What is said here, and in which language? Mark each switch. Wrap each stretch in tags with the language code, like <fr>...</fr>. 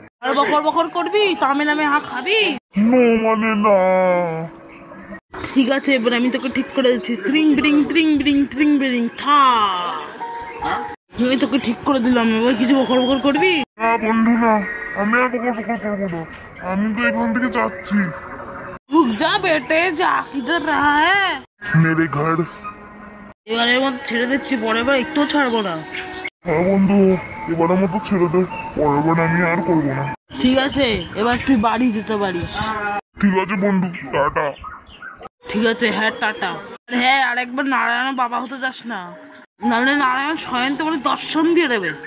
<bn>আর বকর বকর করবি? তামে নামে হা খাবি? নো মানে না। ঠিক আছে, এবার আমি তোকে ঠিক করে দিচ্ছি। ত্রিং বিরিং ত্রিং বিরিং ত্রিং বিরিং থা। আমি তোকে ঠিক করে দিলাম, এবার কিছু বকর বকর করবি? না বন্ধু না, আমি আর বকর বকর করবো না। আমি তো এখান থেকে যাচ্ছি।</bn> <hi>रुक जा बेटे, जा, किधर रहा है? মেরে ঘর।</hi> <bn>এবারের মতো ছেড়ে দিচ্ছি, পরের বার একটু ছাড়বো না। হ্যাঁ বন্ধু, এবারের মতো ছেড়ে দে, পরের বার আমি আর করবো না। ঠিক আছে, এবার তুই বাড়ি যেতে পারিস। ঠিক আছে বন্ধু, টাটা। ঠিক আছে, হ্যাঁ টাটা। আর হ্যাঁ, আরেকবার নারায়ণ বাবা হতে যাস না, নাহলে নারায়ণ স্বয়ং তোমার দর্শন দিয়ে দেবে।</bn>